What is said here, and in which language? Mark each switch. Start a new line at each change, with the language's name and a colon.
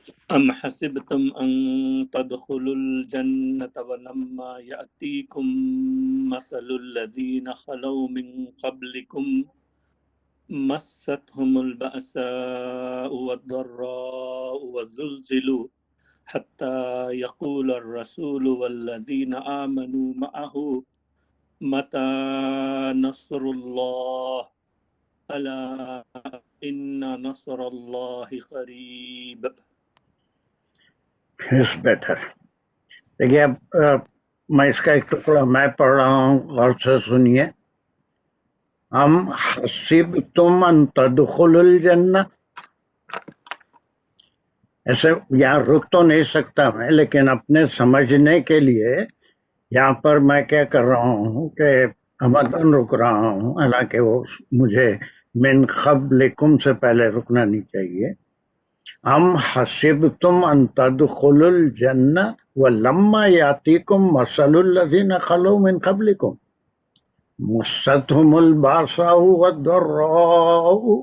Arabic: ام حسبتم ان تدخلوا الجنة ولما يأتيكم مثل الذين خلوا من قبلكم مستهم البأساء والضراء والزلزلوا حتى يقول الرسول والذين آمنوا معه متى نصر الله ألا إن نصر الله قريب.
English: It's better.
Urdu: دیکھیے اب میں اس کا ایک ٹکڑا میں پڑھ رہا ہوں، غور سے سنیے.
Arabic: ام حسبتم ان تدخلوا الجنہ،
Urdu: ایسے یہاں رک تو نہیں سکتا میں، لیکن اپنے سمجھنے کے لیے یہاں پر میں کیا کر رہا ہوں کہ امدن رک رہا ہوں، حالانکہ وہ مجھے من قبلکم سے پہلے رکنا نہیں چاہیے.
Arabic: ام حسبتم ان تدخلوا الجنہ ولما یاتیکم مثل الذین خلوا من قبلکم مستهم الباساء والضراء